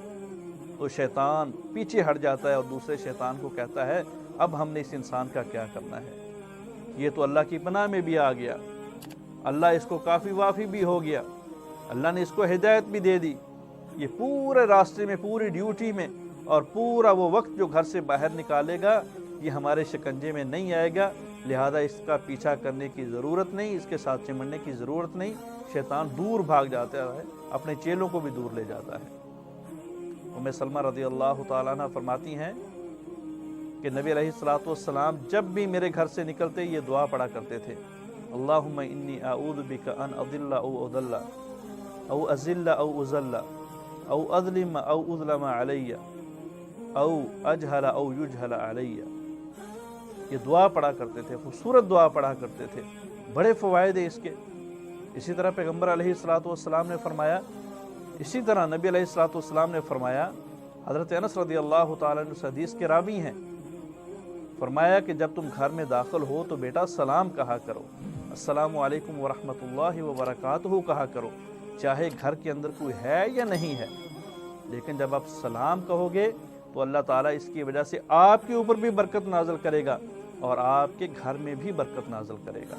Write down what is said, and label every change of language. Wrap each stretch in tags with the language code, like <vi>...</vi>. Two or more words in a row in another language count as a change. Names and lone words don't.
<ur>تو شیطان پیچھے ہٹ جاتا ہے اور دوسرے شیطان کو کہتا ہے اب ہم نے اس انسان کا کیا کرنا ہے، یہ تو اللہ کی پناہ میں بھی آ گیا، اللہ اس کو کافی وافی بھی ہو گیا، اللہ نے اس کو ہدایت بھی دے دی، یہ پورے راستے میں، پوری ڈیوٹی میں، اور پورا وہ وقت جو گھر سے باہر نکالے گا یہ ہمارے شکنجے میں نہیں آئے گا، لہذا اس کا پیچھا کرنے کی ضرورت نہیں، اس کے ساتھ چمٹنے کی ضرورت نہیں، شیطان دور بھاگ جاتا ہے، اپنے چیلوں کو بھی دور لے جاتا ہے۔ ام سلمہ</ur> <ar>رضی اللہ تعالیٰ عنہ</ar> <ur>فرماتی ہیں کہ نبی</ur> <ar>علیہ الصلوۃ والسلام</ar> <ur>جب بھی میرے گھر سے نکلتے یہ دعا پڑھا کرتے تھے،</ur> <ar>اللہم انی اعوذ بک ان اضل او اضل او ازل او ازل او اظلم او اظلم علی او اجہل او یجہل علی۔</ar> <ur>یہ دعا پڑھا کرتے تھے، خوبصورت دعا پڑھا کرتے تھے، بڑے فوائد ہیں اس کے۔ اسی طرح پیغمبر</ur> <ar>علیہ الصلوۃ والسلام</ar> <ur>نے فرمایا، اسی طرح نبی</ur> <ar>علیہ الصلوۃ والسلام</ar> <ur>نے فرمایا، حضرت انس</ur> <ar>رضی اللہ تعالیٰ عنہ</ar> <ur>حدیث کے راوی ہیں، فرمایا کہ جب تم گھر میں داخل ہو تو بیٹا سلام کہا کرو،</ur> <ar>السلام علیکم ورحمۃ اللہ وبرکاتہ</ar> <ur>کہا کرو، چاہے گھر کے اندر کوئی ہے یا نہیں ہے، لیکن جب آپ سلام کہو گے تو اللہ تعالیٰ اس کی وجہ سے آپ کے اوپر بھی برکت نازل کرے گا اور آپ کے گھر میں بھی برکت نازل کرے گا۔</ur>